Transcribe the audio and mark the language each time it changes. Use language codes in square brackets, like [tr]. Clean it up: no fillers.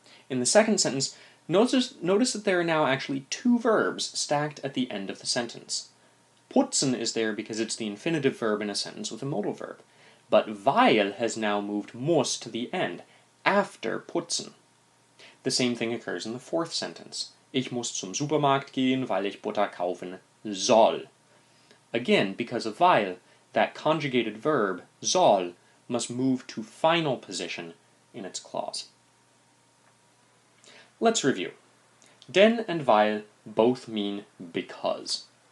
[en] In the second sentence, notice that there are now actually two verbs stacked at the end of the sentence. Putzen is there because it's the infinitive verb in a sentence with a modal verb, but weil has now moved muss to the end, after putzen. The same thing occurs in the fourth sentence. [de] Ich muss zum Supermarkt gehen, weil ich Butter kaufen soll. [en] Again, because of weil, that conjugated verb, soll, must move to final position in its clause. Let's review. Denn and weil both mean because.